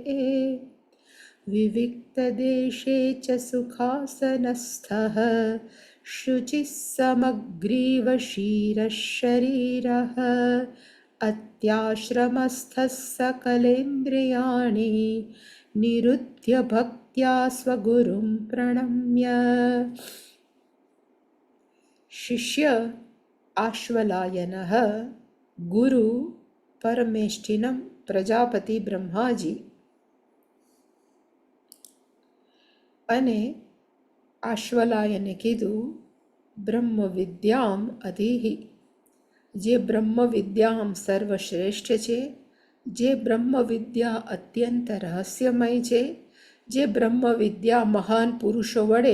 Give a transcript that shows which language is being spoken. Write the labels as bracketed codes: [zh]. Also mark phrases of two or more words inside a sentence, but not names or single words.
[sa] विविक्तदेशे च सुखासनस्थः शुचिः समग्रीवशीरः शरीरः अत्याश्रमस्थः सकलेन्द्रियाणि निरुध्य भक्त्या स्वगुरुं प्रणम्य शिष्य आश्वलायनः गुरु परमेष्ठिनं प्रजापति [gu] બ્રહ્માજી અને આશ્વલાયને કીધું [sa] બ્રહ્મ વિદ્યામ અધીહિ [gu] જે [sa] બ્રહ્મ વિદ્યામ [gu] સર્વશ્રેષ્ઠ છે જે બ્રહ્મ વિદ્યા અત્યંત રહસ્યમય છે જે બ્રહ્મ વિદ્યા મહાન પુરુષો વડે